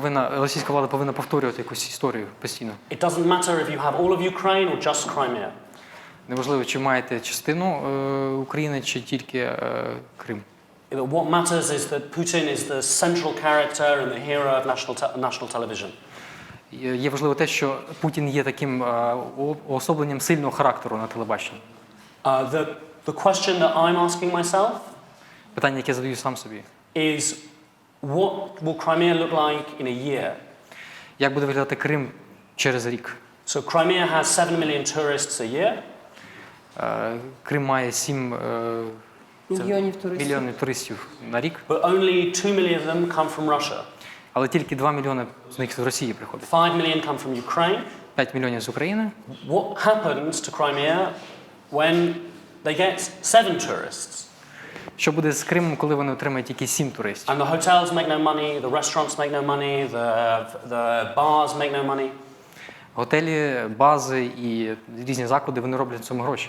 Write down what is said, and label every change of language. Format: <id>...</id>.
<uk>російська влада повинна повторювати якусь історію постійно.</uk> <en>it doesn't matter if you have all of Ukraine or just Crimea.</en> <uk>Неважливо, чи маєте частину України, чи тільки Крим.</uk> <en>What matters is that Putin is the central character and the hero of national television.</en> <uk>Є важливо те, що Путін є таким уособленням сильного характеру на телебаченні.</uk> <en>The question that I'm asking myself</en> <uk>Питання, яке я задаю сам собі.</uk> <en>is what will Crimea look like in a year?</en> <uk>Як буде виглядати Крим через рік?</uk> <en>So Crimea has 7 million tourists a year.</en> <uk>Крим має 7 мільйонів туристів на рік.</uk> <en>But only 2 million of them come from Russia.</en> <uk>Але тільки 2 мільйони з них з Росії приходять.</uk> <en>5 million come from Ukraine.</en> <uk>5 мільйонів з України.</uk> <en>What happens to Crimea when they get 7 tourists.</en> <uk>Що буде з Кримом, коли вони отримають тільки 7 туристів?</uk> <en>And the hotels make no money, the restaurants make no money, the bars make no money.</en> <uk>Готелі, бази і різні заклади, вони роблять на цьому гроші.</uk>